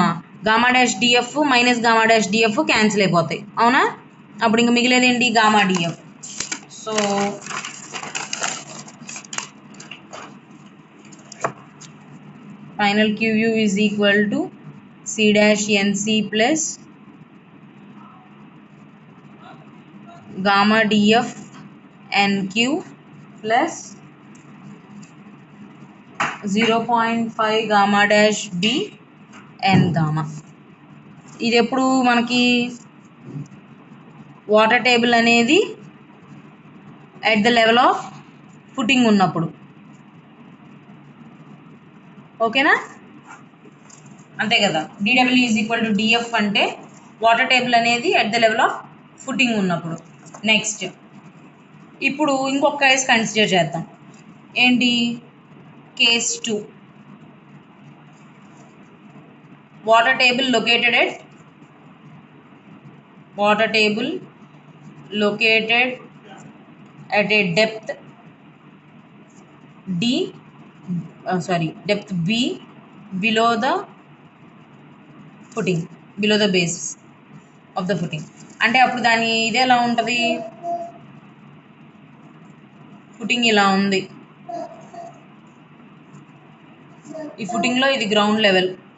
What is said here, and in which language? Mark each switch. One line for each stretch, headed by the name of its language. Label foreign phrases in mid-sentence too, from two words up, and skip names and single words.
English: gamma dash DF minus gamma dash DF cancel
Telugu: అయిపోతాయి. అవునా? అప్పుడు ఇంకా మిగిలేది ఏంటి?
English: gamma DF. So final QU is equal to C-NC plus gamma DF NQ ప్లస్ 0.5 gamma dash B N gamma.
Telugu: ఇది ఎప్పుడు మనకి
English: water table
Telugu: అనేది
English: at the level of footing
Telugu: ఉన్నప్పుడు. ఓకేనా, అంతే కదా.
English: DW is equal to DF అంటే water table అనేది at the level of footing ఉన్నప్పుడు.
Telugu: నెక్స్ట్ ఇప్పుడు ఇంకొక
English: case consider
Telugu: చేద్దాం.
English: ఏంటి? case 2. water table located at a depth depth B below the base of the footing.
Telugu: అంటే అప్పుడు దాని ఇది ఎలా ఉంటుంది? ఫుటింగ్ ఇలా ఉంది. ఈ ఫుటింగ్లో ఇది
English: ground level.